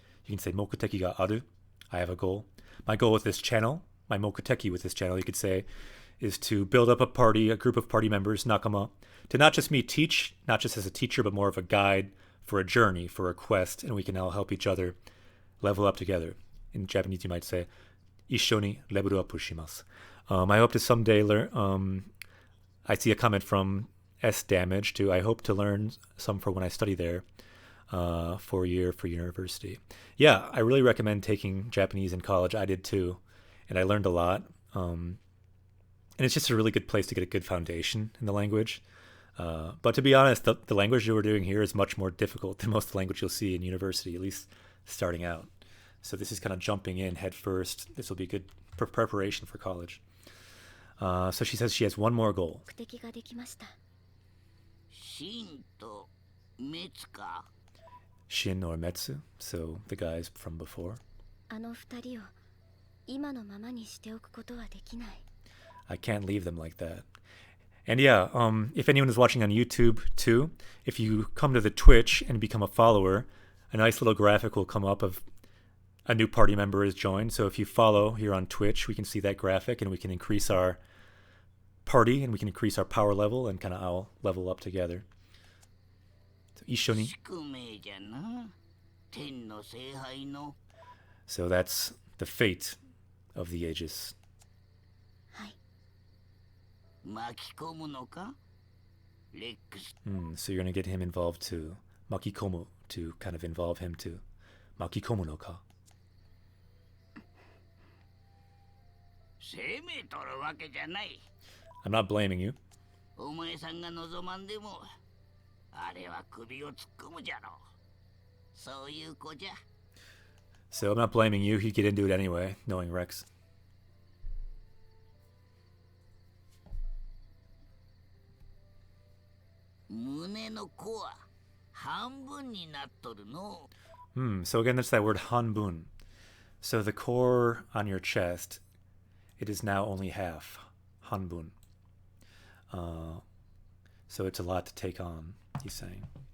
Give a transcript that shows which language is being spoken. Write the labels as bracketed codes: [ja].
[en] You can say [ja] mokuteki ga aru. [en] I have a goal. My goal with this channel, my mokuteki with this channel, you could say, is to build up a group of party members, nakama, to not just me teach, not just as a teacher, but more of a guide for a journey, for a quest, and we can all help each other level up together. In Japanese, you might say, [ja] 一緒にレベルアップします. [en] I hope to someday learn. I see a comment from S Damage to I hope to learn some for when I study there, for a year for university. Yeah, I really recommend taking Japanese in college. I did too, and I learned a lot. And it's just a really good place to get a good foundation in the language. But to be honest, the language you were doing here is much more difficult than most of the language you'll see in university, at least starting out. So this is kind of jumping in head first. This will be good preparation for college. So she says she has one more goal. [ja] 目的ができました。 Shin to Metsu ka? [en] Shin or Metsu, so the guys from before. [ja] あの二人を今のままにしておくことはできない。 [en] I can't leave them like that. And yeah, if anyone is watching on YouTube too, if you come to the Twitch and become a follower, a nice little graphic will come up of a new party member is joined. So if you follow here on Twitch, we can see that graphic and we can increase our party and we can increase our power level and kind of all level up together. So, 一緒に. [ja] 宿命じゃな。天の聖杯の。 [en] So that's the fate of the Aegis. [ja] はい。巻き込むのか？レックス。 [en] So you're going to get him involved too. Makikomu, to kind of involve him too. [ja] Makikomu no ka. 責めとるわけじゃない。 [en] I'm not blaming you. [ja] お前さんが望まんでも、あれは首を突っ込むじゃろう。そういう子じゃ。 [en] So I'm not blaming you. He'd get into it anyway, knowing Rex. [ja] 胸の子は半分になっとるの。 [en] So again, that's that word hanbun. So the core on your chest, it is now only half. Hanbun. So it's a lot to take on, he's saying.